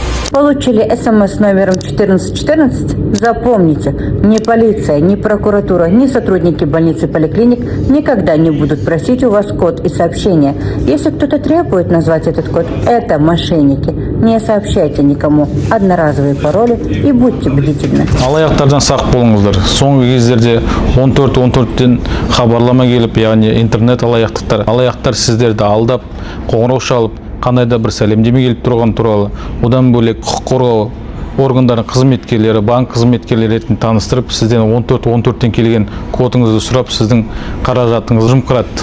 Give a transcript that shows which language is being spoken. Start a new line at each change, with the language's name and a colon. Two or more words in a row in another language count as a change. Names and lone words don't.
Russian: Получили СМС номером 1414? Запомните, ни полиция, ни прокуратура, ни сотрудники больниц и поликлиник никогда не будут просить у вас код и сообщения. Если кто-то требует назвать этот код, это мошенники. Не сообщайте никому одноразовые пароли и будьте бдительны.
Kazakh: Алаяқтардан сақ болыңыздар. Соңғы кездерде 14-14-тен хабарлама келіп, яғни интернет алаяқтар сіздерді алдап, қоңырау шалып, қандай да бір сәлемдеме келіп тұрған туралы, одан бөлек құқық қорғау органдардың қызметкерлері, банк қызметкерлері ретінде таныстырып, сізден 14-14-тен келген кодыңызды сұрап, сіздің қаражатыңызды жымқырады.